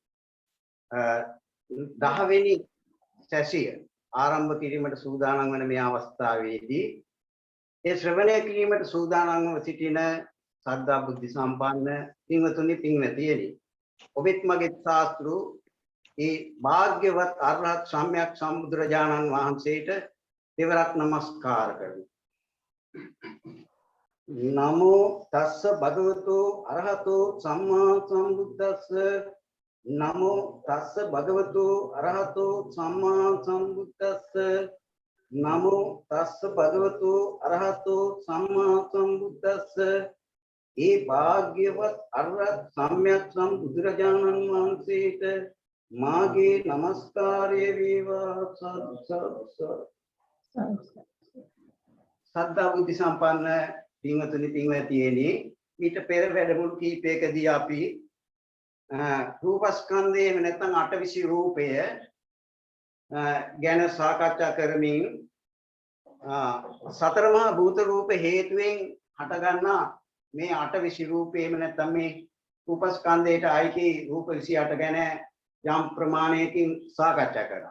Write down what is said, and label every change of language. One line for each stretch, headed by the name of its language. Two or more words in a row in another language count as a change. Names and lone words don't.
Sinhala: 10 වෙනි සැසිය ආරම්භ කිරීමට සූදානම් වන මේ අවස්ථාවේදී ඒ ශ්‍රවණය කිරීමට සූදානම්ව සිටින සද්ධා බුද්ධ සම්පන්න පින්වතුනි පින්වතියනි ඔබෙත් මගෙත් ශාස්ත්‍රු ඒ භාග්‍යවත් අරහත් සම්්‍යක් සම්බුදුරජාණන් වහන්සේට දෙවරක් නමස්කාර කරමු.
Pali: නමෝ තස්ස භගවතු අරහතෝ සම්මා සම්බුද්දස්ස නමෝ තස්ස භගවතු අරහතෝ සම්මා සම්බුද්දස්ස නමෝ තස්ස භගවතු අරහතෝ සම්මා සම්බුද්දස්ස
Sinhala: ඒ භාග්‍යවත් අරහත් සම්්‍යක් සම්බුදුරජාණන් වහන්සේට මාගේ නමස්කාරය වේවා. සද්ධා බුද්ධ සම්පන්න පින්වතුනි පින්වතියනි ඊට පෙර වැඩමුළු කීපයකදී අපි රූපස්කන්ධයේ නැත්නම් අටවිසි රූපය ගැන සාකච්ඡා කරමින් සතර මහා භූත රූප හේතුවෙන් හටගන්නා මේ අටවිසි රූපේම නැත්නම් මේ රූපස්කන්ධයට අයිති රූප 28 ගැන යම් ප්‍රමාණයකින් සාකච්ඡා කරා.